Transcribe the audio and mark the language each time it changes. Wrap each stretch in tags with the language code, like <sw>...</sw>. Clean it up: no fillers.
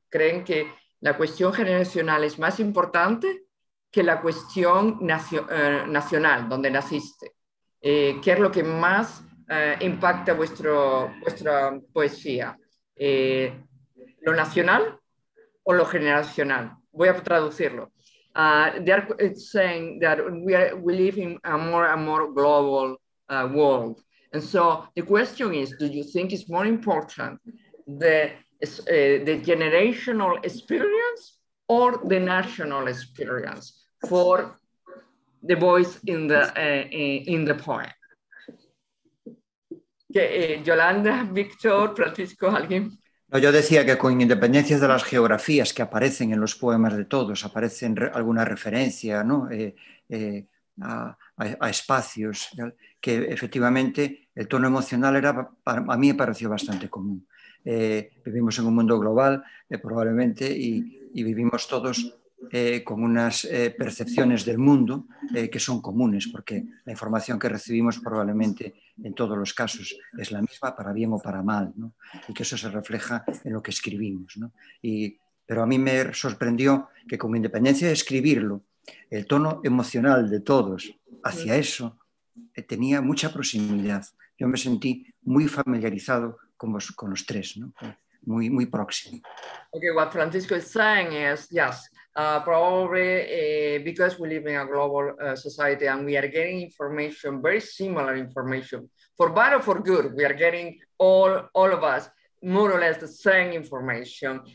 <es>¿Creen que la cuestión generacional es más importante que la cuestión nacional, donde naciste? ¿Qué es lo que más impacta vuestra poesía? ¿Lo nacional o lo generacional? Voy a traducirlo.</es> <en>They're saying that we live in a more and more global world. And so the question is, do you think it's more important the generational experience or the national experience for the voice in the poem?</en> <es>Yolanda, Víctor, Francisco, ¿alguien? No, yo decía que con independencia de las geografías que aparecen en los poemas de todos, aparecen alguna referencia, ¿no? A espacios, que efectivamente el tono emocional a mí me pareció bastante común. Vivimos en un mundo global, probablemente, y vivimos todos con unas percepciones del mundo que son comunes, porque la información que recibimos probablemente en todos los casos es la misma, para bien o para mal, ¿no? Y que eso se refleja en lo que escribimos, ¿no? Pero a mí me sorprendió que, con independencia de escribirlo, el tono emocional de todos hacia eso tenía mucha proximidad. Yo me sentí muy familiarizado con los tres, ¿no? Muy próximo.</es> <en>Okay, what Francisco is saying is, yes, probably because we live in a global society and we are getting information, very similar information, for bad or for good, we are getting all of us more or less the same information.</en>